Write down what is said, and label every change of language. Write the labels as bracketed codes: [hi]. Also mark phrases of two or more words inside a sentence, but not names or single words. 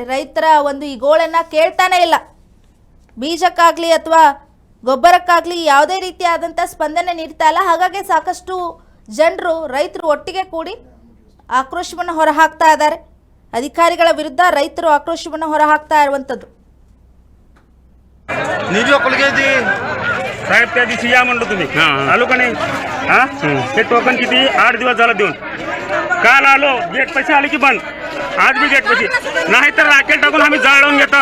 [kn] ರೈತರ ಒಂದು ಈ ಗೋಳನ್ನ ಕೇಳ್ತಾನೆ ಇಲ್ಲ. ಬೀಜಕ್ಕಾಗ್ಲಿ ಅಥವಾ ಗೊಬ್ಬರಕ್ಕಾಗ್ಲಿ ಯಾವುದೇ ರೀತಿಯಾದಂಥ ಸ್ಪಂದನೆ ನೀಡ್ತಾ ಇಲ್ಲ. ಹಾಗಾಗಿ ಸಾಕಷ್ಟು ಜನರು, ರೈತರು ಒಟ್ಟಿಗೆ ಕೂಡಿ ಆಕ್ರೋಶವನ್ನು ಹೊರಹಾಕ್ತಾ ಇದ್ದಾರೆ. ಅಧಿಕಾರಿಗಳ ವಿರುದ್ಧ ರೈತರು ಆಕ್ರೋಶವನ್ನು ಹೊರಹಾಕ್ತಾ इरुವಂತದ್ದು. [mr] साहेब त्या दिवशी या म्हणलो तुम्ही आलो का नाही? ते टोकन किती 8 दिवस झालं देऊन. काल आलो, गेट पैसे आले की बंद. आज भी गेट पैसे नाही तर राकेल टाकून आम्ही जाळून घेतो.